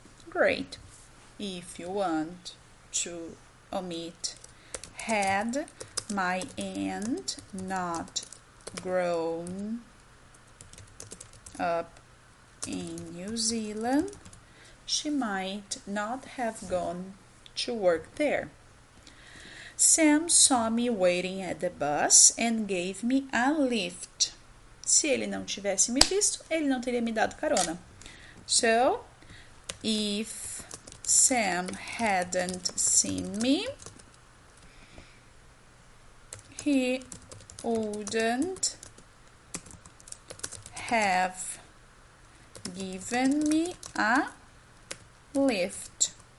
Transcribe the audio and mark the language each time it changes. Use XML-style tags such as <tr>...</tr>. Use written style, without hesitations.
<en>Great. If you want to omit had my aunt not grown up in New Zealand, she might not have gone to work there. Sam saw me waiting at the bus and gave me a lift.</en> <pt>Se ele não tivesse me visto, ele não teria me dado carona.</pt> <en>So, if Sam hadn't seen me, he wouldn't have given me a lift.</en>